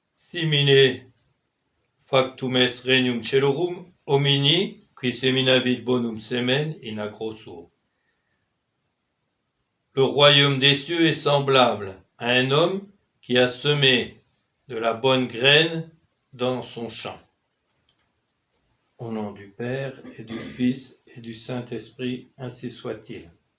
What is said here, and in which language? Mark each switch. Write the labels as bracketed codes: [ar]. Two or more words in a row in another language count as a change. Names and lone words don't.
[la] Simine factum est regnum celorum homini qui seminavit bonum semen in agro suo. [fr] Le royaume des cieux est semblable à un homme qui a semé de la bonne graine dans son champ. Au nom du Père et du Fils et du Saint-Esprit, ainsi soit-il.